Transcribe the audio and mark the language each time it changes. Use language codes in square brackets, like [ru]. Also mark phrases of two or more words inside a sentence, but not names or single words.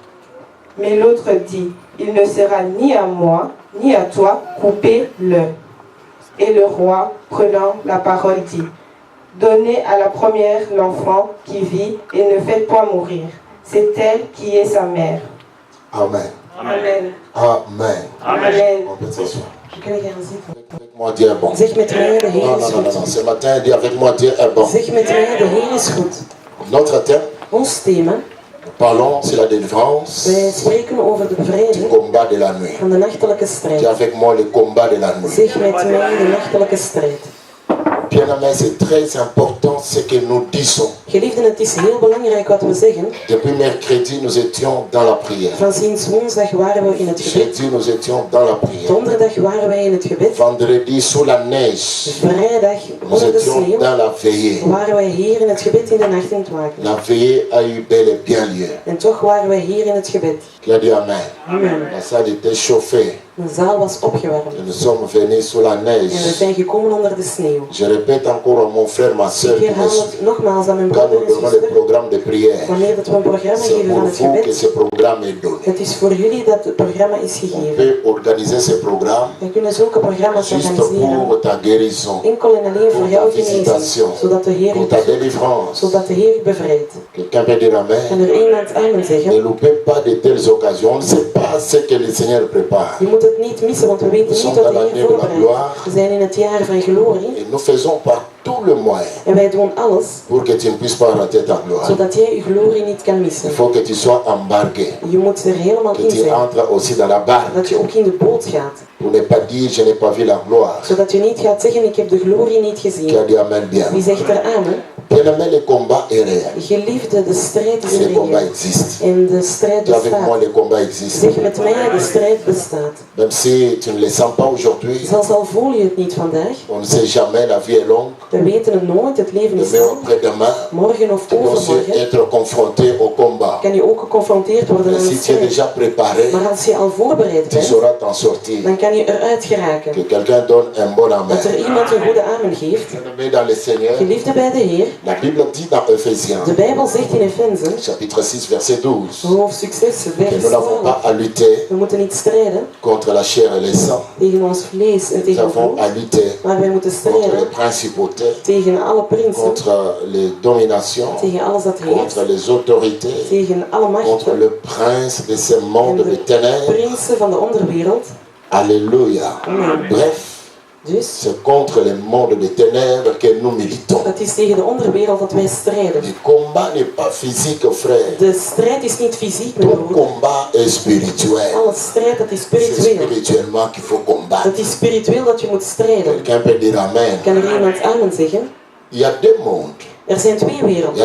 [fr] Mais l'autre dit, il ne sera ni à moi, ni à toi, coupez-le. Et le roi, prenant la parole, dit, donnez à la première l'enfant qui vit, et ne faites point mourir. C'est elle qui est sa mère. Amen. Amen. Amen. Amen. On peut s'asseoir. [nl] Je kan gaan zitten. [fr] Avec moi, Dieu est bon. [nl] Zeg met mij, de Heer [fr] Non, [nl] is [fr] non, non, non. [nl] goed. [fr] Ce matin, dis avec moi, Dieu est bon. [nl] Zeg met mij, de Heer is goed. [fr] Notre thème, [nl] Ons thema, [fr] nous parlons sur la délivrance [nl] wij spreken over de [fr] du [nl] bevrijding [fr] combat de la nuit. [nl] van de nachtelijke [fr] Dis [nl] strijd. [fr] avec moi le combat de la nuit. [nl] Zeg met mij, de nachtelijke strijd. [fr] Bien-aimés, c'est très important ce que nous disons. [nl] Geliefden, het is heel belangrijk wat we zeggen. [fr] Depuis mercredi, nous étions dans la prière. [nl] Van sinds woensdag waren we in het gebed. [fr] Jeudi, nous étions dans la prière. [nl] Donderdag waren wij in het gebed. [fr] Vendredi, sous la neige, [nl] Vrijdag, [fr] nous [nl] onder de [fr] étions [nl] sneeuw, [fr] dans la veillée. [nl] waren wij hier in het gebed in de nacht in het waken. [fr] La veillée a eu bel et bien lieu. [nl] En toch waren wij hier in het gebed. [fr] Qui a dit Amen. Amen. La salle était chauffée. [nl] De zaal was opgewarmd. [fr] Et nous sommes venus sous la [nl] En we [fr] neige. [nl] zijn gekomen onder de sneeuw. [fr] Je répète encore à mon frère, ma soeur, [nl] Ik herhaal het nogmaals aan mijn [fr] quand [nl] broeder [fr] nous [nl] en [fr] donnons le [nl] zuster. [fr] programme de prière, [nl] Wanneer dat we een programma [fr] c'est [nl] geven [fr] pour [nl] van het [fr] vous que [nl] gebed, [fr] ce programme est donné. [nl] het is voor jullie dat het programma is [fr] On [nl] gegeven. [fr] peut organiser ce programme [nl] We kunnen zulke programma's [fr] juste [nl] organiseren, [fr] pour ta guérison, [nl] enkel en alleen voor [fr] pour ta [nl] jouw genezing, [fr] visitation, [nl] zodat de Heer [fr] pour [nl] u [fr] ta [nl] bezoekt, [fr] délivrance. [nl] zodat de Heer u bevrijdt. [fr] Quelqu'un peut dire Amen. [nl] Kan er iemand amen [fr] Ne [nl] zeggen? [fr] loupez pas de telles occasions. On ne sait pas ce que le Seigneur prépare. [nl] Je moet het niet missen, want we weten We niet [fr] sont [nl] wat [fr] dans [nl] de [fr] l'année [nl] Heer [fr] de la [nl] voorbereidt. [fr] gloire. [nl] We zijn in het jaar van glorie [fr] Et nous faisons par tout le moyen [nl] en wij doen alles [fr] pour que tu ne puisses pas rater ta gloire. [nl] zodat jij je glorie niet kan [fr] Il [nl] missen. [fr] faut que tu sois embarqué, [nl] Je moet er helemaal [fr] que [nl] in [fr] tu [nl] zijn, [fr] entres aussi dans la barque [nl] dat je ook in de boot gaat, [fr] pour ne pas dire je n'ai pas vu la gloire. [nl] zodat je niet gaat zeggen ik heb de glorie niet [fr] Qui a [nl] gezien. [fr] dit Amen bien. [nl] Wie zegt er amen? [fr] Bien-aimé, le combat est réel. [nl] Geliefde, de strijd is [fr] Et le combat [nl] reëel. [fr] existe. [nl] En de strijd [fr] Dis avec moi, [nl] bestaat. [fr] le combat existe. [nl] Zeg met mij, de strijd bestaat. [fr] Même si tu ne le sens pas aujourd'hui, [nl] Zelfs al voel je het niet vandaag, [fr] on ne sait jamais, la vie est longue. [nl] we weten het nooit, het leven is [fr] Demain ou [nl] lang. [fr] après-demain, [nl] Morgen of [fr] tu peux aussi [nl] overmorgen [fr] être confronté au combat. [nl] kan je ook geconfronteerd worden [fr] Mais [nl] aan [fr] si [nl] een [fr] tu es [nl] strijd. [fr] déjà préparé, [nl] Maar als je al voorbereid [fr] tu [nl] bent, [fr] sauras t'en sortir. [nl] dan kan je eruit geraken. [fr] Que quelqu'un donne un bon amen. [nl] Dat er iemand een goede amen geeft. [fr] Bien-aimé dans le Seigneur, [nl] Geliefde bij de Heer, [fr] la Bible dit dans Ephésiens, [nl] de Bijbel zegt in Efeze, [fr] chapitre 6, verset 12, [nl] hoofdstuk 6, [fr] que [nl] vers [fr] nous n'avons [nl] 12, [fr] pas à lutter [nl] we moeten niet strijden [fr] contre la chair et le sang. [nl] tegen ons vlees en [fr] Nous [nl] tegen [fr] avons [nl] ons [fr] à [nl] bloed, [fr] lutter [nl] maar wij moeten [fr] contre les [nl] strijden [fr] principautés, [nl] tegen alle prinsen, [fr] contre les dominations, [nl] tegen alles dat heerst, [fr] contre les autorités, [nl] tegen alle [fr] contre [nl] machten [fr] le prince de ce [nl] en [fr] monde de [nl] de [fr] ténèbres. [nl] prinsen van de onderwereld. [fr] Alléluia. Amen. Bref, [nl] Dus, [fr] c'est contre le monde de ténèbres que nous militons. [nl] het is tegen de onderwereld dat wij strijden. [fr] Le combat n'est pas physique, frère. [nl] De strijd is niet fysiek, mijn [fr] Ton [nl] broer. [fr] combat est spirituel. [nl] Alle strijd, dat is [fr] C'est [nl] spiritueel. [fr] spirituellement qu'il faut combattre. [nl] Dat is spiritueel dat je moet strijden. [fr] Quelqu'un peut dire Amen. [nl] Kan er iemand amen zeggen? [fr] Il y a deux mondes. [nl] Er zijn twee [fr] Il y a [nl] werelden.